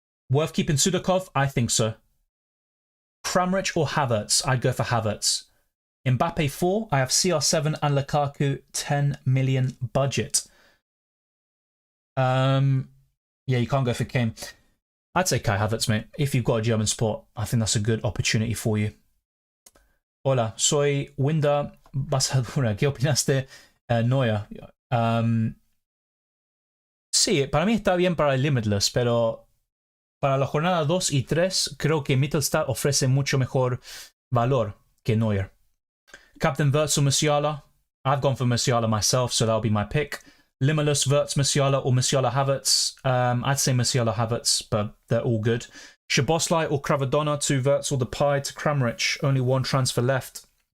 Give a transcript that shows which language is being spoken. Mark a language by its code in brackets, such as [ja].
[en] Worth keeping Sudakov? I think so. Kramaric or Havertz? I'd go for Havertz. Mbappé 4, I have CR7 and Lukaku 10 million budget. Yeah, you can't go for Kane. I'd say Kai Havertz, mate. If you've got a German spot, I think that's a good opportunity for you. [es] Hola, soy Winda Basadura. ¿Qué opinaste, Neuer? Sí, para mí está bien para el Limitless, pero para la jornada 2 y 3 creo que Mittelstar ofrece mucho mejor valor que Neuer. [en] Captain Wirtz or Musiala? I've gone for Musiala myself, so that'll be my pick. Limitless, Wirtz, Musiala, or Musiala, Havertz? I'd say Musiala, Havertz, but they're all good. Szoboszlai or Kravadona to Wirtz or Depay to Kramaric? Only one transfer left.